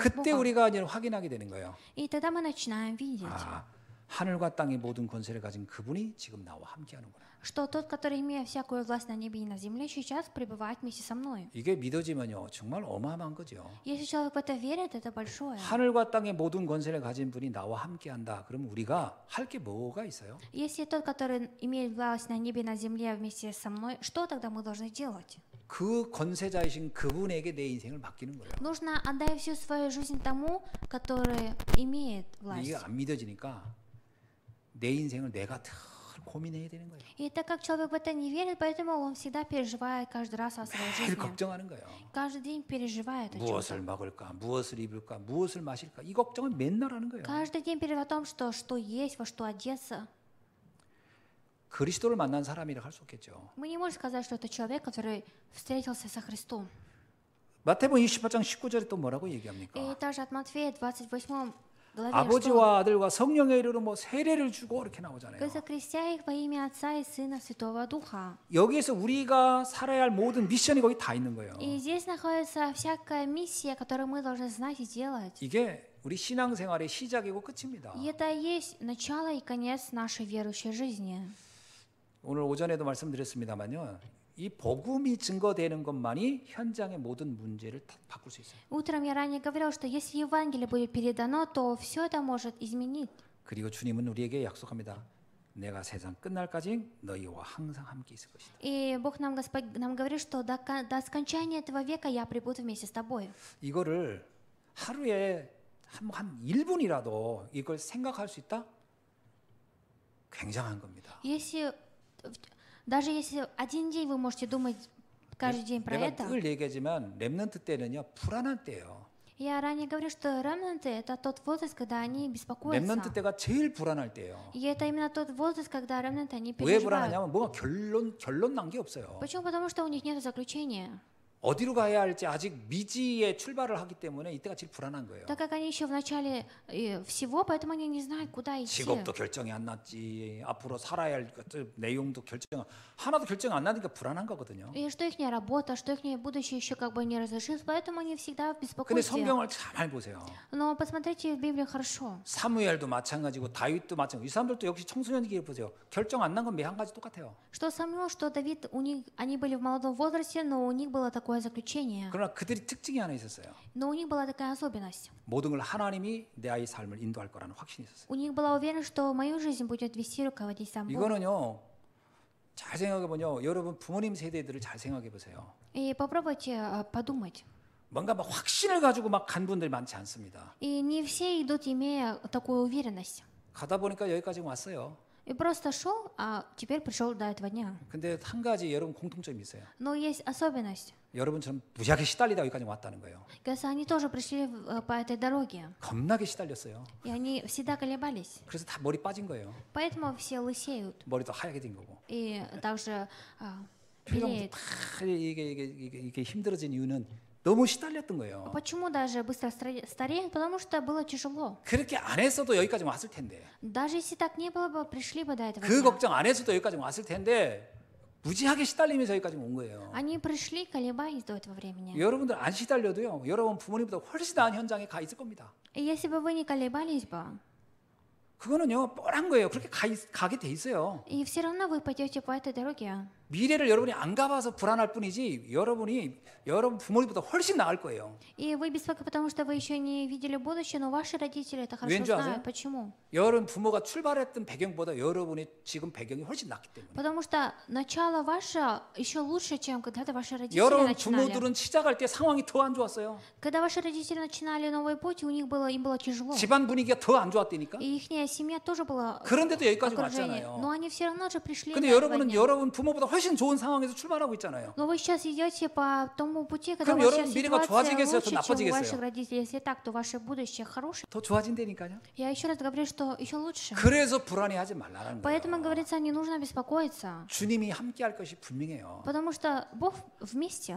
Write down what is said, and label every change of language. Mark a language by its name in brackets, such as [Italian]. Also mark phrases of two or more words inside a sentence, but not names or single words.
[Korean] 그때 [Russian] Богом. [Korean] 우리가 이제 확인하게 되는 거예요. [Russian] И тогда мы начинаем видеть, [Korean] 아, 하늘과 땅의 모든 권세를 가진 그분이 지금 나와 함께하는구나. [Russian] что тот, который, имея всякую власть на небе и на земле, сейчас пребывает вместе со мной. [Korean] 이게 믿어지면요 정말 어마어마한 거죠. [Russian] Если человек в это верит, это большое. [Korean] 하늘과 땅의 모든 권세를 가진 분이 나와 함께한다. 그러면 우리가 할 게 뭐가 있어요? [Russian] Если тот, который имеет власть на небе и на земле вместе со мной, что тогда мы должны делать? [Korean] 그 권세자이신 그분에게 내 인생을 맡기는 거예요. [Russian] Нужно отдать всю свою жизнь тому, который имеет [Korean] 근데 이게 [Russian] власть. [Korean] 안 믿어지니까 내 인생을 내가 늘 고민해야 되는 거예요. [Russian] И так как человек в это не верит, поэтому он всегда переживает каждый раз о своей [Korean] 매일 [Russian] жизни. [Korean] 걱정하는 거예요. [Russian] Каждый день переживает о [Korean] 무엇을 [Russian] чем-то. [Korean] 먹을까, 무엇을 입을까, 무엇을 마실까 이 걱정을 맨날 하는 거예요. [Russian] Каждый день переживает о том, что есть, во что одеться. [Korean] 그리스도를 만난 사람이라 할 수 없겠죠. [Russian] Мы не можем сказать, что это человек, который встретился со Христом. [Korean] 마태복음 28장 19절에 또 뭐라고 얘기합니까? [Russian] И также от Матфея 28 главе, что [Korean] 아버지와 아들과 성령의 이름으로 뭐 세례를 주고 이렇게 나오잖아요. [Russian] «Вы закрестя их во имя Отца и Сына Святого Духа». [Korean] 여기에서 우리가 살아야 할 모든 미션이 거기 다 있는 거예요. [Russian] И здесь находится всякая миссия, которую мы должны знать и делать. [Korean] 이게 우리 신앙생활의 시작이고 끝입니다. [Russian] И это и есть начало и конец нашей верующей жизни. [Korean] 오늘 오전에도 말씀드렸습니다만요. 이 복음이 증거되는 것만이 현장의 모든 문제를 다 바꿀 수 있어요. [Russian] Утром я ранее говорил, что если Евангелие будет передано, то все это может изменить. [Korean] 그리고 주님은 우리에게 약속합니다. 내가 세상 끝날까지 너희와 항상 함께 있을 것이다. [Russian] И Бог нам говорит, что до скончания этого века я пребуду вместе с тобой. [Korean] 이거를 하루에 한 1분이라도 이걸 생각할 수 있다? 굉장한 겁니다. [Russian] Даже если один день вы можете думать каждый день про [Korean] 내가 [Russian] это. [Korean] 늘 얘기하지만 렘넌트 때는요 불안한 때예요. [Russian] Я ранее говорил, что ремнанты — это тот возраст, когда они беспокоятся. [Korean] 렘넌트 때가 제일 불안할 때예요. [Russian] И это именно тот возраст, когда ремнанты они [Korean] 왜 [Russian] переживают. [Korean] 불안하냐면 뭔가 결론 난 게 없어요. [Russian] Почему? Потому что у них нет заключения. [Korean] 어디로 가야 할지 아직 미지의 출발을 하기 때문에 이때가 제일 불안한 거예요. [Russian] Так как они еще в начале всего, поэтому они не знают, куда идти. [Korean] 직업도 결정이 안 났지, 앞으로 살아야 할 내용도 하나도 결정 안 나니까 불안한 거거든요. [Russian] И что их работа, что их будущее еще как бы не разрешилось, поэтому они всегда в [Korean] 근데 [Russian] беспокойстве. [Korean] 성경을 잘 보세요. [Russian] Но посмотрите в Библию хорошо. [Korean] 사무엘도 마찬가지고 다윗도 마찬가지고 이 사람들도 역시 청소년기에 보세요. 결정 안 난 건 매 한 가지 똑같아요. [Russian] Что Самуил, что Давид, они были в молодом возрасте, но у них было такое заключение. [Korean] 그러나 그들이 특징이 하나 있었어요. [Russian] Но у них была такая особенность. [Korean] 모든 걸 하나님이 내 아이 삶을 인도할 거라는 확신이 있었어요. [Russian] У них была уверенность, что мою жизнь будет вести, руководить сам Бог. [Korean] 이거는요. 잘 생각해 보면요. 여러분 부모님 세대들을 잘 생각해 보세요. [Russian] И попробуйте подумать. [Korean] 뭔가 막 확신을 가지고 막 간 분들이 많지 않습니다. [Russian] И не все идут, имея такую уверенность. [Korean] 가다 보니까 여기까지 왔어요. [Russian] И просто шел, а теперь пришел до этого дня. [Korean] 근데 한 가지 여러분 공통점이 있어요. [Russian] Но есть особенность. [Korean] 여러분처럼 무지하게 시달리다 여기까지 왔다는 거예요. [Russian] Кажется, они тоже пришли по этой дороге. [Korean] 겁나게 시달렸어요. [Russian] И они всегда колебались. [Korean] 그래서 다 머리 빠진 거예요. [Russian] Поэтому все лысеют. [Korean] 머리도 하얗게 된 거고. [Russian] И также [Korean] 표정도 [Russian] белеют. [Korean] 다 이게 힘들어진 이유는 너무 시달렸던 거예요. [Russian] Почему даже быстро стареют? Потому что было тяжело. [Korean] 그렇게 안 했어도 여기까지 왔을 텐데. [Russian] Даже если так не было бы, пришли бы до этого [Korean] 그 [Russian] дня. [Korean] 걱정 안 했어도 여기까지 왔을 텐데 무지하게 시달리면서 여기까지 온 거예요. [Russian] Они пришли, колебались до этого времени. [Korean] 여러분들 안 시달려도요. 여러분 부모님보다 훨씬 나은 현장에 가 있을 겁니다. [Russian] И если бы вы не колебались бы, [Korean] 그거는요 뻔한 거예요. 그렇게 가게 돼 있어요. [Russian] и все равно вы пойдете по этой дороге. [Korean] 미래를 여러분이 안 가봐서 불안할 뿐이지 여러분 부모님보다 훨씬 나을 거예요. [Russian] И вы беспокоитесь, потому что вы еще не видели будущее, но ваши родители это хорошо [Korean] 왠지 아세요? [Russian] знают. Почему? [Korean] 여러분 부모가 출발했던 배경보다 여러분의 지금 배경이 훨씬 낫기 때문에. [Russian] Потому что начало ваше еще лучше, чем когда-то ваши родители [Korean] 여러분 [Russian] начинали. [Korean] 부모들은 시작할 때 상황이 더 안 좋았어요. [Russian] Когда ваши родители начинали новый путь, им было тяжело. [Korean] 집안 분위기가 더 안 좋았다니까. [Russian] И их семья тоже была [Korean] 그런데도 여기까지 [Russian] окружение, [Korean] 왔잖아요. [Russian] но они все равно же пришли [Korean] 근데 [Russian] до этого [Korean] 여러분은 [Russian] дня. [Korean] 여러분 부모보다 훨씬 좋은 상황에서 출발하고 있잖아요. [Russian] Но вы сейчас идете по тому пути, когда [Korean] 그럼 [Russian] у вас [Korean] 여러분 [Russian] сейчас [Korean] 미래가 [Russian] ситуация [Korean] 좋아지겠어요? 더 [Russian] лучше, чем у [Korean] 나빠지겠어요? [Russian] ваших родителей. Если так, то ваше будущее хорошее. [Korean] 더 좋아진다니까요. [Russian] Я еще раз говорю, что еще лучше. [Korean] 그래서 불안해하지 말라는 [Russian] Поэтому [Korean] 거예요. [Russian] говорится, не нужно беспокоиться. [Korean] 주님이 함께할 것이 분명해요. [Russian] Потому что Бог вместе.